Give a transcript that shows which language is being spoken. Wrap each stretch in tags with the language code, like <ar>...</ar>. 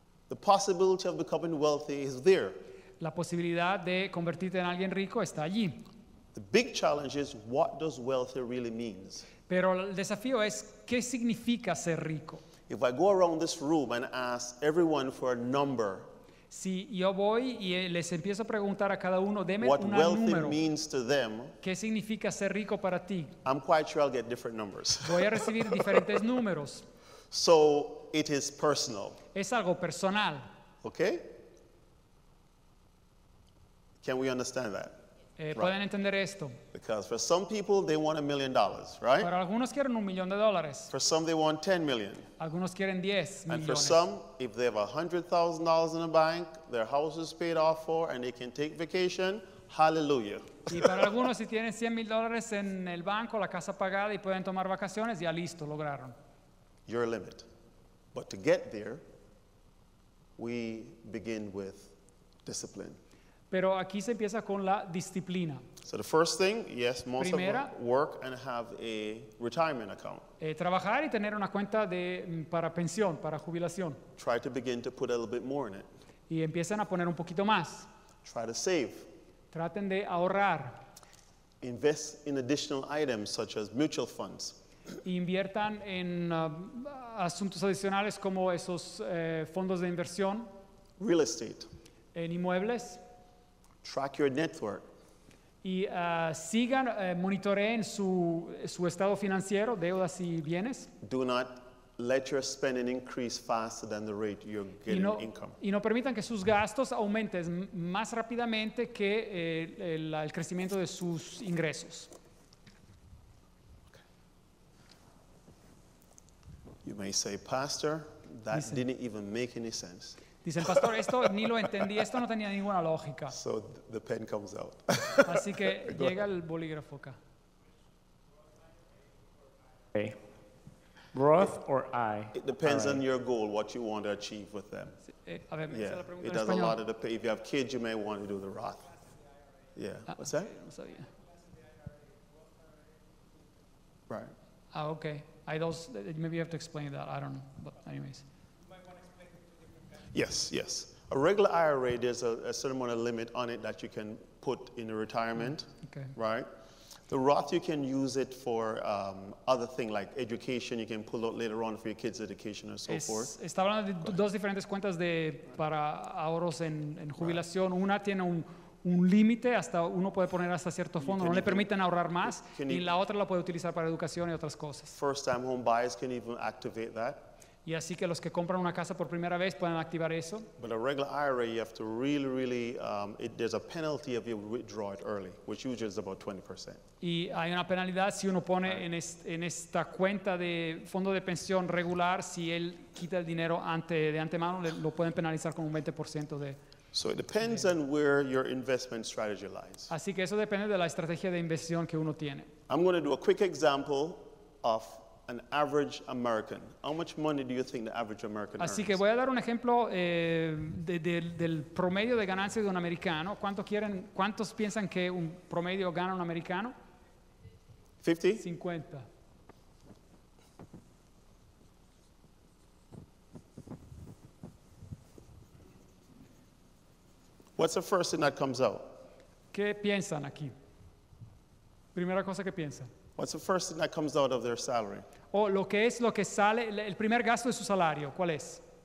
<en>the possibility of becoming wealthy is there.</en> <es>la posibilidad de convertirte en alguien rico está allí.</es> <en>The big challenge is, what does wealthy really means?</en> <es>Pero el desafío es, ¿qué significa ser rico?</es> <en>If I go around this room and ask everyone for a number,</en> <es>Si yo voy y les empiezo a preguntar a cada uno, deme</es> <en>what</en> <es>un</es> <en>wealthy</en> <es>número,</es> <en>means to them,</en> <es>¿qué significa ser rico para ti?</es> <en>I'm quite sure I'll get different numbers.</en> <es>Voy a recibir diferentes números.</es> <en>So it is personal, Es algo personal. okay? Can we understand that?</en> <es>Pueden entender esto.</es> <en>Because for some people, they want $1 million, right?</en> <es>Para algunos quieren $1,000,000.</es> <en>For some, they want 10 million.</en> <es>Algunos quieren 10</es> <en>And for</en> <es>millones.</es> <en>some, if they have $100,000 in the bank, their house is paid off for, and they can take vacation, hallelujah.</en> <es>Y para algunos, si tienen $100,000 en el banco, la casa pagada y pueden tomar vacaciones, ya listo, lograron.</es> <en>Your limit. But to get there, we begin with discipline.</en> <es>Pero aquí se empieza con la disciplina.</es> <en>So the first thing, yes, most</en> <es>Primera.</es> <en>of us work and have a retirement account.</en> <es>Trabajar y tener una cuenta para pensión, para jubilación.</es> <en>Try to begin to put a little bit more in it.</en> <es>Y empiezan a poner un poquito más.</es> <en>Try to save.</en> <es>Traten de ahorrar.</es> <en>Invest in additional items such as mutual funds.</en> <es>Inviertan en asuntos adicionales como esos fondos de inversión,</es> <en>Real estate.</en> <es>en inmuebles.</es> <en>Track your net worth.</en> <es>Y sigan, monitoreen su estado financiero, deudas y bienes.</es> <en>Do not let your spending increase faster than the rate you're getting income.</en> <es>Y no permitan que sus gastos aumenten más rápidamente que el crecimiento de sus ingresos.</es> <en>You may say, Pastor, that</en> <es>Dice-</es> <en>didn't even make any sense.</en> <es>Dice el pastor, esto ni lo entendí, esto no tenía ninguna lógica.</es> <en>So the pen comes out.</en> <es>Así que llega el bolígrafo acá.</es> <en>Okay. Growth or I? It depends All on right. your goal, what you want to achieve with them.</en> <es>A ver, me dice</es> <en>Yeah,</en> <es>la pregunta</es> <en>it</en> <es>en</es> <en>does a</en> <es>español.</es> <en>lot of the. If you have kids, you may want to do the Roth. Yeah. What's that?</en> <es>No sabía.</es> <en>Right. Okay.</en> <es>Hay dos,</es> <en>maybe you have to explain that, I don't know, but anyways. Yes, yes. A regular IRA, there's a certain amount of limit on it that you can put in a retirement, Okay. right? The Roth, you can use it for other things like education. You can pull out later on for your kids' education and so forth.</en> <es>Está hablando de dos diferentes cuentas para ahorros en jubilación. Una tiene un límite, hasta uno puede poner hasta cierto fondo, no le permiten ahorrar más, y la otra la puede utilizar para educación y otras cosas.</es> <en>First-time home buyers can even activate that.</en> <es>Y así que los que compran una casa por primera vez pueden activar eso.</es> <en>But a regular IRA, you have to really, there's a penalty if you withdraw it early, which usually is about 20%.</en> <es>Y hay una penalidad si uno pone en esta cuenta de fondo de pensión regular, si él quita el dinero de antemano, lo pueden penalizar con un 20% de...</es> <en>So it depends on where your investment strategy lies.</en> <es>Así que eso depende de la estrategia de inversión que uno tiene.</es> <en>I'm going to do a quick example of an average American. How much money do you think the average American</en> <es>Así</es> <en>earns?</en> <es>que voy a dar un ejemplo del promedio de ganancia de un americano. ¿Cuántos piensan que un promedio gana un americano? 50? 50.</es> <en>What's the first thing that comes out?</en> <es>¿Qué piensan aquí? Primera cosa que piensan.</es> <en>What's the first thing that comes out of their salary?</en> <es>O lo que sale, el primer gasto de su salario, ¿cuál es?</es>